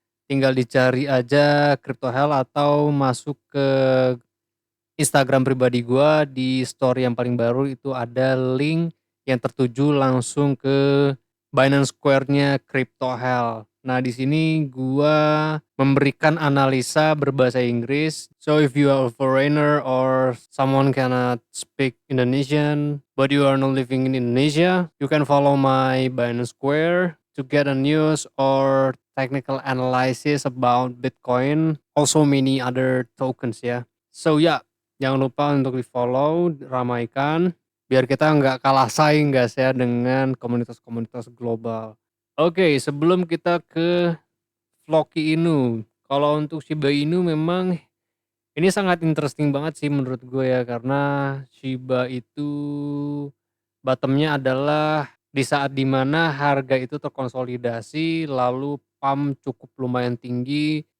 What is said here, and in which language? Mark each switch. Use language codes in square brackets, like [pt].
[id] Tinggal dicari aja Crypto Hell atau masuk ke Instagram pribadi gua. Di story yang paling baru itu ada link yang tertuju langsung ke Binance Square-nya Crypto Hell. Nah, di sini gua memberikan analisa berbahasa Inggris. [en] So if you are a foreigner or someone cannot speak Indonesian but you are not living in Indonesia, you can follow my Binance Square to get a news or technical analysis about Bitcoin, also many other tokens ya. [id] So ya, jangan lupa untuk di-follow, ramaikan, biar kita nggak kalah saing guys ya dengan komunitas-komunitas global. Oke, sebelum kita ke Floki Inu, kalau untuk Shiba Inu memang ini sangat interesting banget sih menurut gue ya, karena Shiba itu bottomnya adalah di saat dimana harga itu terkonsolidasi lalu pump cukup lumayan tinggi.